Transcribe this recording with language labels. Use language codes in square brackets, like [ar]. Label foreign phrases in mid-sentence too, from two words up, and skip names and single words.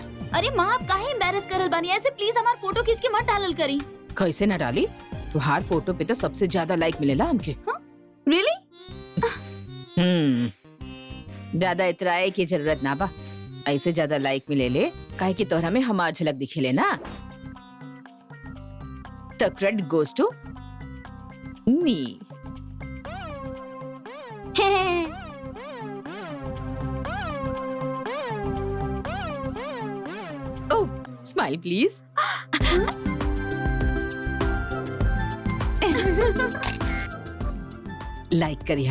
[bho] अरे माँ, आप काहे एम्बैरेस करल बानी? ऐसे प्लीज हमार फोटो खींच के मत डालल करी। कैसे ना डाली? तुहार फोटो पे तो सबसे ज्यादा लाइक मिलेला हमके। रियली? ज्यादा इतराए की जरूरत ना बा, ऐसे ज्यादा लाइक मिले ले काहे कि तोहरा में हमार झलक दिखेले ना। [en] The credit goes to me. Oh, smile please. [bho] लाइक करिया।